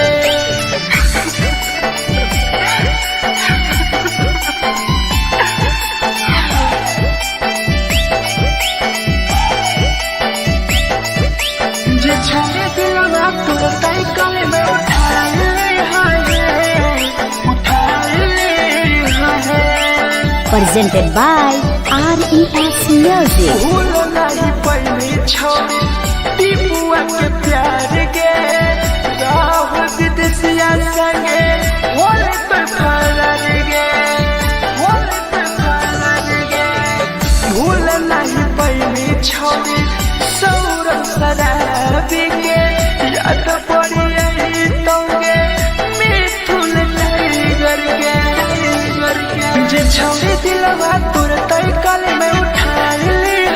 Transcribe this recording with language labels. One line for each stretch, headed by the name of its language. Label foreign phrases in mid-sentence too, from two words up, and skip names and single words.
Angika: जे छवि दिलवा तोर तई कल में उठाइली है
English: Presented by RES Music.
Angika: भूल नहीं पहली छवि टीपुआ के प्यार के राहुल विदेशिया संगे होले तो फरार गे भूल नहीं पहली छवि सौरभ शराबी के याद पड़ी यही तोगे मिथुन टाइगर के जे छवि दिलवा तोर तई कल में उठाइली